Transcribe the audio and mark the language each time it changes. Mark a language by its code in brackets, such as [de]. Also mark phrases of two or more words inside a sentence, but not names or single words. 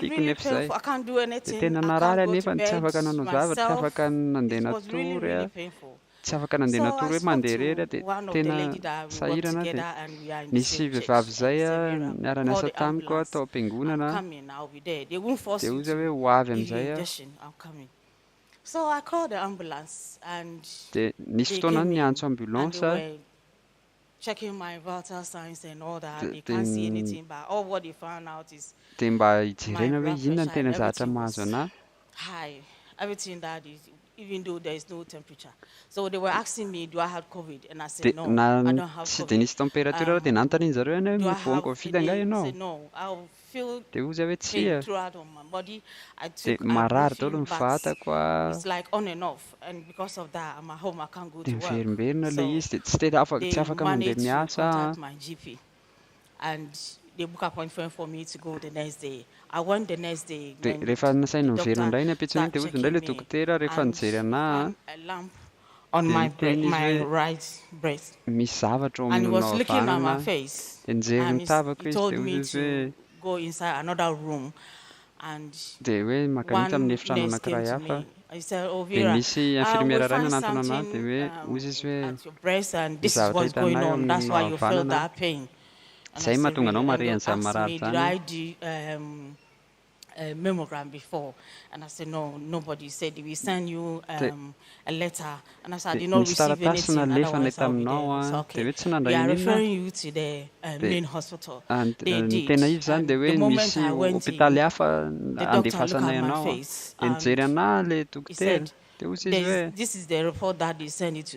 [mg] tiako nefa izay dia tena narary anefa tsy afaka nanao zavatra tsy afaka nandeha natory tsy afaka nandeha natory hoe mandeha rery dia tena sahirana dia nisy vehivavy izay niara-niasa tamiko tao am-piangonana dia ozy hoe ho avy amin'izay dia nisy fotoana ny niantso ambulance [en] checking my vital signs and all that. They can't see anything, but all what they found out is my blood pressure high. Everything that is, even though there is no temperature. So they were asking me, do I have COVID? And I said, no, I don't have COVID. Do I have headache? I said, no, I'll feel pain throughout on my body. I took ibuprofen, but it's like on and off. And because of that, I'm at home, I can't go to work. So they managed to contact my GP. And they book appointment for me to go the next day. I went the next day. [mg] Rehefa nasaina miverina indray ny ampiatsony dia hozy indray ilay dokotera rehefa nijery anahy [en] on my right breast. [mg] Misy zavatra ao amin'ny havanana dia nijery ny tavako izy dia hozy hoe [en] go inside another room and [mg] dia hoe makanita amin'ny efitrano anankiray hafa dia misy infirmiera iray nanantona anahy dia hoe hozy izy hoe zavatra hitanay amin'ny havanana izay mahatonga anao mare an'izany marary zany. [en] Mammogram before, and I said no, nobody said we send you a letter, and I said I did not receive anything. Otherwise I'll be there. So, okay, they are referring you to the main hospital. They did. The moment I went in, the doctor looked at my face and he said, this is the report that they sent it to.